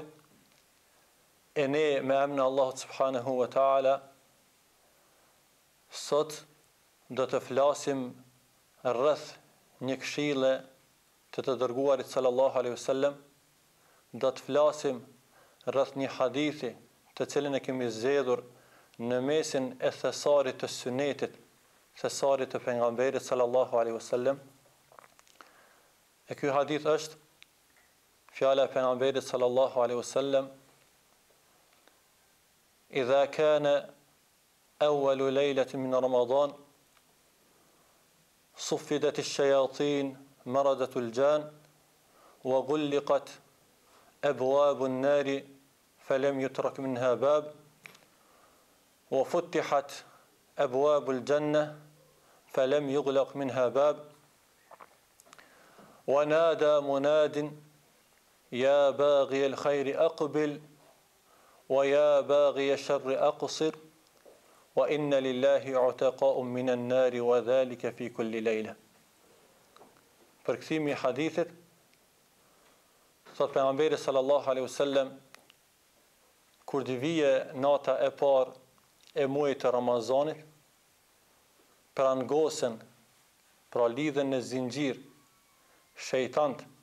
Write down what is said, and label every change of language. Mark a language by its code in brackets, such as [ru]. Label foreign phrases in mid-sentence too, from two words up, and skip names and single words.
[sq] E ne me emrin e Allahut [ar] سبحانه وتعالى [sq] sot do të flasim rreth një këshille të dërguarit [ar] صلى الله عليه وسلم, [sq] do të flasim rreth një hadithi të cilin e kemi zgjedhur në mesin e thesarit të sunetit, thesarit të pejgamberit [ar] صلى الله عليه وسلم. [sq] E ky hadith është fjala e pejgamberit [ar] صلى الله عليه وسلم: "إذا كان أول ليلة من رمضان, صفدت الشياطين مردة الجن وغلقت أبواب النار فلم يترك منها باب وفتحت أبواب الجنة فلم يغلق منها باب ونادى مناد يا باغي الخير أقبل ويا باغي الشر أقصر وإن لله عتقاء من النار وذلك في كل ليلة." [sq] Përkthimi I hadithit, thot pejgamberi [ar] صلى الله عليه وسلم, [sq] kur të vije nata e parë e muajit të Ramazanit, prangosen, pra lidhen në zinxhir shejtant